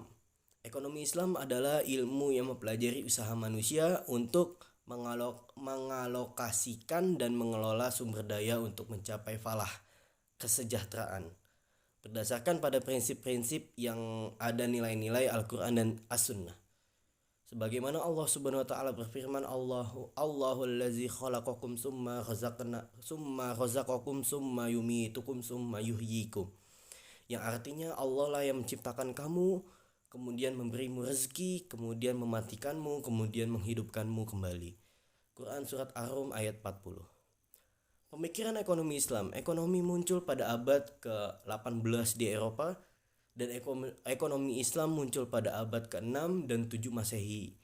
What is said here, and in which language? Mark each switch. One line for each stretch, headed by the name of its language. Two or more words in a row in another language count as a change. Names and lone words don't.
Indonesian: Ekonomi Islam adalah ilmu yang mempelajari usaha manusia untuk mengalokasikan dan mengelola sumber daya untuk mencapai falah, kesejahteraan, berdasarkan pada prinsip-prinsip yang ada nilai-nilai Al-Quran dan As-Sunnah. Sebagaimana Allah
Arabic: سبحانه وتعالى
Indonesian: berfirman,
Arabic: اللَّهُ الَّذِي خَلَقَكُمْ ثُمَّ رَزَقَكُمْ ثُمَّ يُمِيتُكُمْ ثُمَّ يُحْيِيكُمْ.
Indonesian: Yang artinya Allah lah yang menciptakan kamu, kemudian memberimu rezeki, kemudian mematikanmu, kemudian menghidupkanmu kembali. Quran Surat Ar-Rum ayat 40. Pemikiran ekonomi Islam. Ekonomi muncul pada abad ke-18 di Eropa, dan ekonomi Islam muncul pada abad ke-6 dan 7 Masehi.